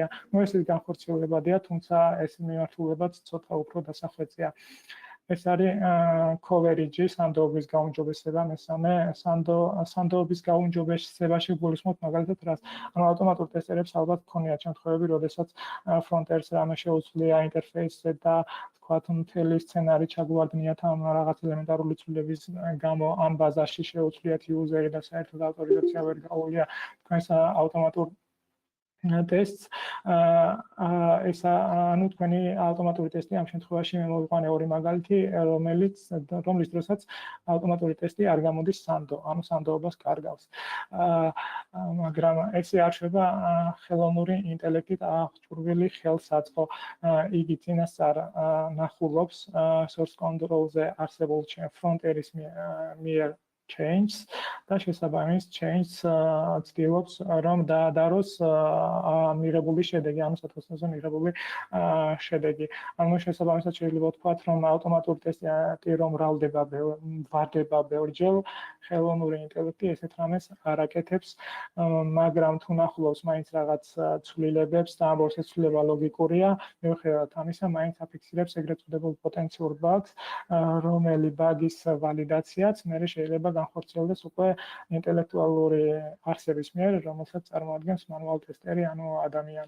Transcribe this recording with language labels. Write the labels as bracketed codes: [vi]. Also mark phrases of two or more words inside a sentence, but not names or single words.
[ka] ეს განხორციელებადია, თუმცა ეს მიმართულებაც ცოტა უფრო დასახვეწია. ეს არის coverage, სანდოობის გაუმჯობესება, მესამე სანდოობის გაუმჯობესებაში გულისხმობთ მაგალითად რას? ავტომატურ ტესტერებს ალბათ გქონიათ შემთხვევები, როდესაც front-end-ს რამე შეუძლია ინტერფეისზე და თქვათ მთელი სცენარი ჩაგვარდნიათ ამ რაღაც ელემენტარული ცვლილების გამო ან ბაზაში შეუძლიათ იუზერი და საერთოდ ავტორიზაცია ვერ გაუვლია თქვენს ავტომატურ ტესტს. თქვენი ავტომატური ტესტი ამ შემთხვევაში მე მოვიყვანე ორი მაგალითი, რომლის დროსაც ავტომატური ტესტი არ გამოდის სანდოობას კარგავს. მაგრამ ესე არ შევა ხელოვნური ინტელექტით აღჭურვილი ხელსაწყო. იგი წინასწარ ნახულობს [en] source control- [ka] ზე არსებულ front-end-ის მიერ change და შესაბამის change ცდილობს რომ დაადაროს მიღებული შედეგი, სათვალთვალო მიღებული შედეგი. შესაბამისად შეიძლება ვთქვათ, რომ ავტომატური ტესტი რომ ვარდება ბევრჯერ, ხელოვნური ინტელექტი ესეთ რამეს არ აკეთებს, მაგრამ თუ ნახულობს მაინც რაღაც ცვლილებებს და ამბობს ეს ცვლილება ლოგიკურია, მიუხედავად ამისა, მაინც აფიქსირებს ეგრეთ წოდებულ პოტენციურ ბაგს, რომელი ბაგის ვალიდაციაც მე შეიძლება განხორციელდეს უკვე ინტელექტუალური არსების მიერ, რომელსაც წარმოადგენს მანუალ ტესტერი, ადამიანი.